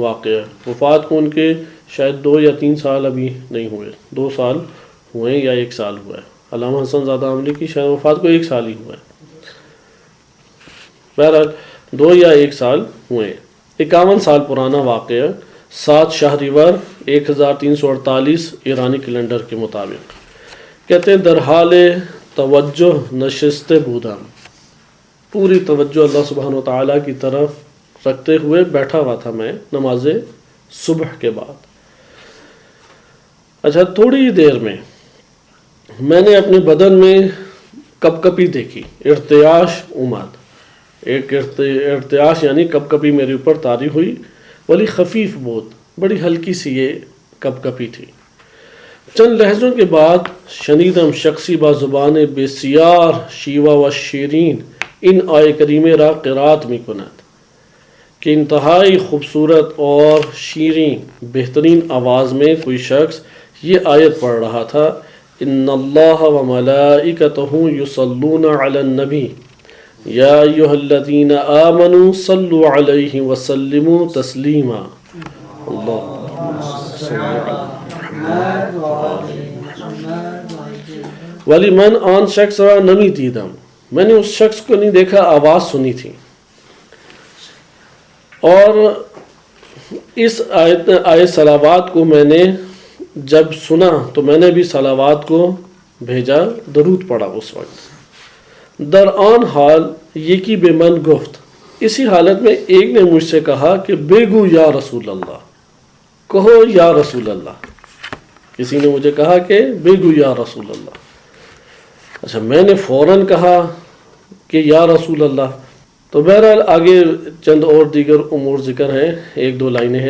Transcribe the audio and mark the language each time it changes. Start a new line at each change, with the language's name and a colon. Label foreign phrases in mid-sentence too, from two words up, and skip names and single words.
Urdu: وفات کو ان کے شاید 2 یا 3 سال ابھی نہیں ہوئے، 2 سال ہوئے ہیں یا 1 سال ہوا ہے. علامہ حسن زادہ عاملی کی شاید وفات کو 1 سال ہی ہوا ہے. بہرحال 2 یا 1 سال ہوئے ہیں. 51 سال پرانا واقعہ 7 شہریور 1348 ایرانی کیلنڈر کے مطابق. کہتے ہیں
Persian: در حال توجہ نشست بودم،
Urdu: پوری توجہ اللہ سبحانہ و تعالیٰ کی طرف رکھتے ہوئے بیٹھا ہوا تھا میں نماز صبح کے بعد. اچھا، تھوڑی دیر میں نے اپنے بدن میں کپ کپی دیکھی،
Persian: ارتعاش اومد.
Urdu: ایک ارتعاش یعنی کپ کپی میرے اوپر طاری ہوئی.
Persian: ولی خفیف بود،
Urdu: بڑی ہلکی سی یہ کپ کپی تھی. چند لہجوں کے بعد
Persian: شنیدم شخصی با زبان بسیار شیوا و شیرین ان آیے کریمے را قرات می کند،
Urdu: کہ انتہائی خوبصورت اور شیریں بہترین آواز میں کوئی شخص یہ آیت پڑھ رہا تھا،
Arabic: ان اللہ و ملائکتہ یصلون علی النبی یا ایھا الذین آمنوا صلوا علیہ وسلموا تسلیما.
Persian: ولی من آن شخص را نمی دیدم،
Urdu: میں نے اس شخص کو نہیں دیکھا، آواز سنی تھی. اور اس آیت صلوات کو میں نے جب سنا تو میں نے بھی صلوات کو بھیجا، درود پڑھا اس وقت.
Persian: در آن حال یکی بے من گفت،
Urdu: اسی حالت میں ایک نے مجھ سے کہا کہ بگو
Arabic: یا رسول اللہ،
Urdu: کہو
Arabic: یا رسول اللہ.
Urdu: کسی نے مجھے کہا کہ بگو
Arabic: یا رسول اللہ.
Urdu: اچھا، میں نے فوراً کہا کہ
Arabic: یا رسول اللہ.
Urdu: تو بہرحال آگے چند اور دیگر امور ذکر ہیں، 1-2 لائنیں ہیں.